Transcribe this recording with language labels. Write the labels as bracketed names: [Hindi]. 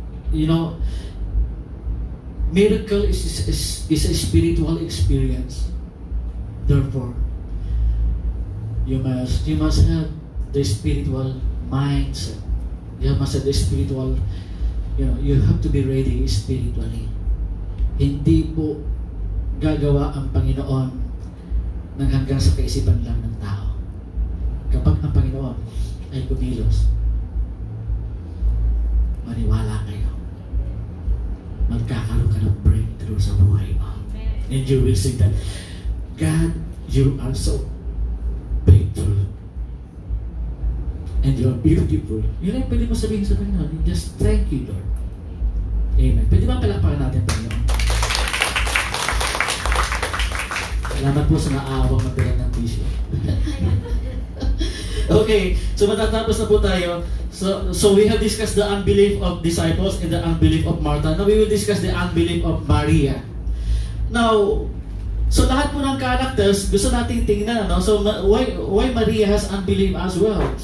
[English] You know, miracle is a spiritual experience. Therefore, you must have the spiritual mindset. You must have the spiritual, you have to be ready spiritually. [Filipino] Hindi po gagawa ang Panginoon ng hanggang sa kaisipan lang ng tao. Kapag ang Panginoon ay kumilos, maniwala kayo. Magkakaroon ka ng breakthrough sa buhay mo. [English] And you will see that, God, you are so faithful. And you are beautiful. [Filipino] Yun ay pwede mo sabihin sa Panginoon. [English] Just thank you, Lord. [Filipino] Amen. Pwede ba palakpakan natin, Panginoon? Salamat po sa naawang magbilang ng tissue. Okay, so matatapos na po tayo. [English] So we have discussed the unbelief of disciples and the unbelief of Martha. Now we will discuss the unbelief of Maria. Now, so [Filipino] lahat po ng characters gusto nating tingnan, no? [English] So why Maria has unbelief as well?